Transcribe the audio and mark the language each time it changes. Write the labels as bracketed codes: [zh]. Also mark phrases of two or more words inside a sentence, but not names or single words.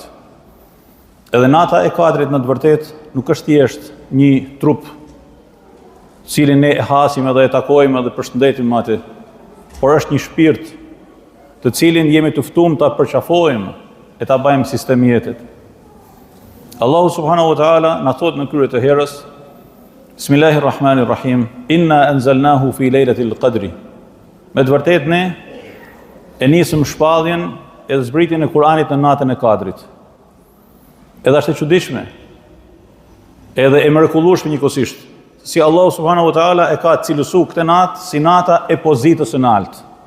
[sq] Edhe nata e Kadrit në të vërtetë nuk është thjesht një trup cilin ne e hasim edhe e takojmë edhe përshëndetim atë, por është një shpirt të cilin jemi të ftuar ta përqafojmë e ta bëjmë sistem jetit. Allahu [ar] سبحانه وتعالى [sq] na thot në krye të herës, [ar] بسم الله الرحمن الرحيم إنا أنزلناه في ليلة القدر. [sq] Me të vërtetë ne e nisëm shpalljen e zbritjen e Kur'anit në natën e Kadrit. Edhe është e çuditshme, edhe e mrekullueshme njëkohësisht, si Allahu [ar] سبحانه وتعالى [sq] e ka cilësuar këtë natë si nata e pozitës së lartë.